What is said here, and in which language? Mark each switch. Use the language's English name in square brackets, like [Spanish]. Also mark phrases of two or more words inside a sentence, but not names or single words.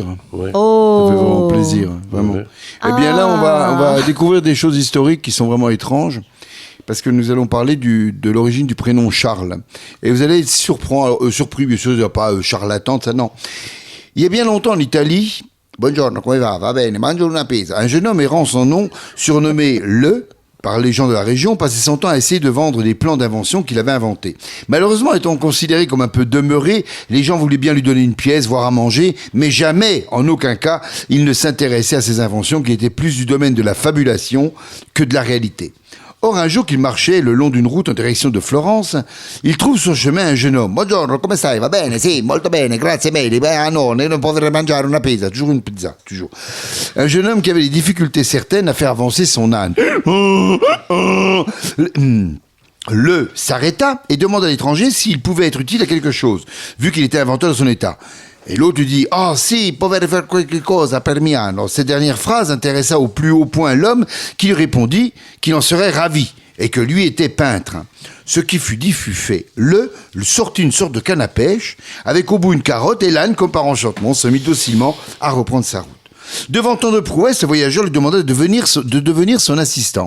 [French] Ouais. Oh. Ça fait vraiment plaisir, vraiment. Ouais. Eh bien là, on va découvrir des choses historiques qui sont vraiment étranges, parce que nous allons parler de l'origine du prénom Charles. Et vous allez être surpris, bien sûr, pas charlatan, ça non. Il y a bien longtemps en Italie, [Italian] buongiorno, come va? Va bene, mangio una pizza. [French] Un jeune homme errant son nom, surnommé Le, par les gens de la région, passait son temps à essayer de vendre des plans d'invention qu'il avait inventés. Malheureusement, étant considéré comme un peu demeuré, les gens voulaient bien lui donner une pièce, voire à manger, mais jamais, en aucun cas, il ne s'intéressait à ses inventions qui étaient plus du domaine de la fabulation que de la réalité. Or, un jour qu'il marchait le long d'une route en direction de Florence, il trouve sur chemin un jeune homme. [Italian] Buongiorno, come stai? Va bene? Sì, molto bene, grazie mille. Ah non, non potrei mangiare una pizza. [French] Toujours une pizza, toujours. Un jeune homme qui avait des difficultés certaines à faire avancer son âne. Le s'arrêta et demanda à l'étranger s'il pouvait être utile à quelque chose, vu qu'il était inventeur de son état. Et l'autre lui dit « [Italian] Oh si, potrei faire quelque cosa per Miano ». [French] Cette dernière phrase intéressa au plus haut point l'homme qui lui répondit qu'il en serait ravi et que lui était peintre. Ce qui fut dit fut fait. Le sortit une sorte de canne à pêche avec au bout une carotte et l'âne, comme par enchantement, se mit docilement à reprendre sa route. Devant tant de prouesses, le voyageur lui demanda de devenir son assistant.